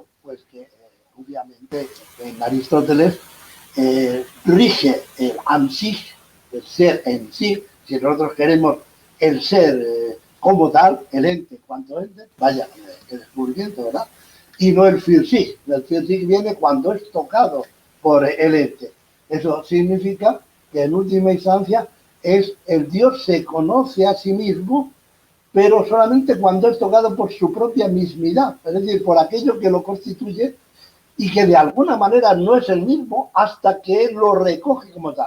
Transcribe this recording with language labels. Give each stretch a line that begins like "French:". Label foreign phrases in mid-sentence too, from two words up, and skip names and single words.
Spanish: Pues que, obviamente, en Aristóteles rige el ansich, el ser en sí. Si nosotros queremos el ser como tal, el ente, cuanto ente, vaya, qué descubrimiento, ¿verdad? Y no el
German: für sich.
Spanish: El
German: für sich
Spanish: viene cuando es tocado por el ente. Eso significa que en última instancia es el Dios se conoce a sí mismo, pero solamente cuando es tocado por su propia mismidad, es decir, por aquello que lo constituye y que de alguna manera no es el mismo hasta que él lo recoge como tal.